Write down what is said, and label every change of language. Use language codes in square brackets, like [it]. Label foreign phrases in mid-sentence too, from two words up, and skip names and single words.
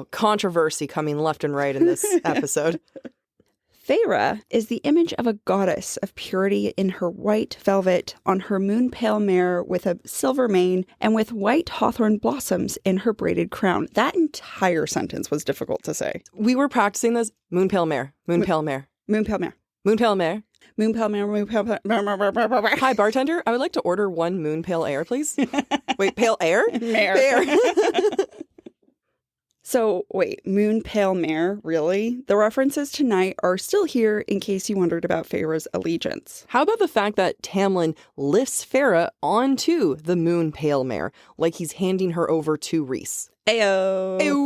[en] Controversy coming left and right in this episode. Feyre is the image of a goddess of purity in her white velvet, on her moon-pale mare with a silver mane, and with white hawthorn blossoms in her braided crown. That entire sentence was difficult to say. We were practicing this. Moon-pale mare. Moon-pale mare. Moon-pale mare. Moon-pale mare. Moon-pale mare. Moon-pale mare. Hi, bartender. I would like to order 1 moon-pale air, please. Wait, pale air? Mare. Bear. So, wait, moon pale mare, really? The references tonight are still here in case you wondered about Feyre's allegiance. How about the fact that Tamlin lifts Feyre onto the moon pale mare, like he's handing her over to Rhys?